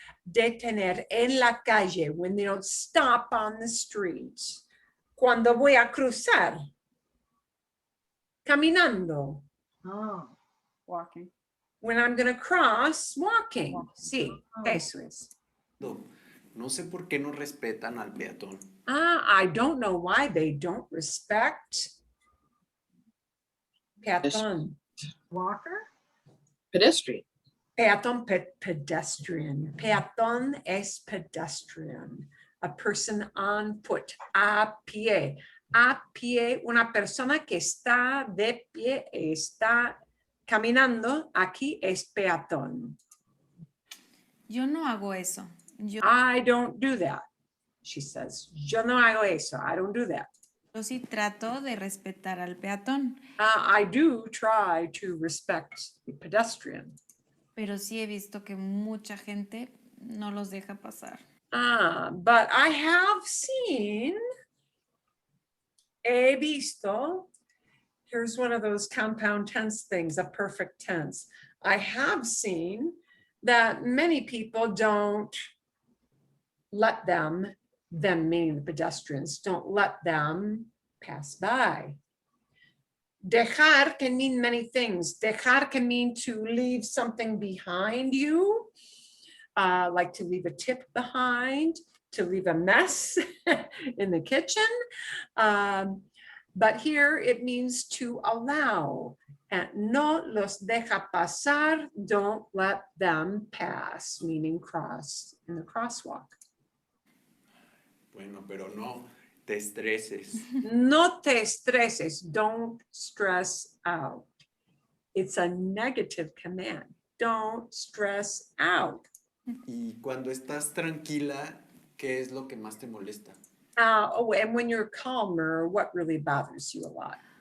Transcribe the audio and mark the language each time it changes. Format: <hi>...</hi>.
<es>Detener en la calle,</es> <en>when they don't stop on the street.</en> <es>Cuando voy a cruzar. Caminando. Oh,</es> <en>Walking. When I'm going to cross, walking.</en> <es>Sí, eso es. No sé por qué no respetan al peatón.</es> <en>I don't know why they don't respect peatón. walker. Pedestrian. Peatón, pedestrian. Peatón es pedestrian. A person on foot, a pie.</en> <es>A pie, una persona que está de pie, está caminando, aquí es peatón. Yo no hago eso.</es> <en>I don't do that, she says.</en> <es>Yo no hago eso.</es> <en>I don't do that.</en> <es>Yo sí trato de respetar al peatón,</es> <en>I do try to respect the pedestrian.</en> <es>pero sí he visto que mucha gente no los deja pasar.</es> <en>But I have seen, he visto, here's one of those compound tense things, a perfect tense. I have seen that many people don't let them meaning the pedestrians, don't let them pass by. Dejar can mean many things. Dejar can mean to leave something behind you, like to leave a tip behind, to leave a mess in the kitchen. But here it means to allow. And</en> <es>no los deja pasar,</es> <en>don't let them pass, meaning cross in the crosswalk.</en> <es>Bueno, pero no te estreses. No te estreses,</es> <en>don't stress out. It's a negative command. Don't stress out.</en> <es>Y cuando estás tranquila, ¿qué es lo que más te molesta?</es> <en>And when you're calmer, what really bothers you a lot?</en>